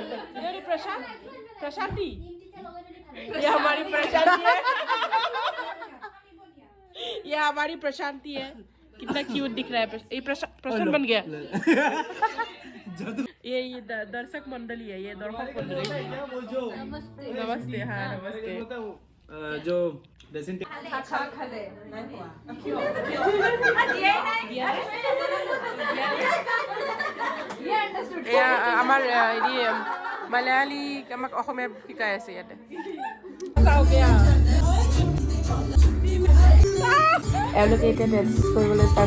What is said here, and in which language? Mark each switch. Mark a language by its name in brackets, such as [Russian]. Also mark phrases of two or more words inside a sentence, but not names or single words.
[Hindi] ये प्रशांति ये हमारी प्रशांति है ये हमारी प्रशांति है कितना क्यूट दिख रहा है ये प्रशांत बन गया ये दर्शक मंडली है ये दर्शक मंडली नमस्ते हाँ नमस्ते जो ड्रेसिंग [Assamese] আমাৰ হেৰি মালায়ালী আমাক অসমীয়া শিকাই আছে ইয়াতে এওঁলোকে এতিয়া ডেন্স কৰিবলৈ ষ্টাৰ্ট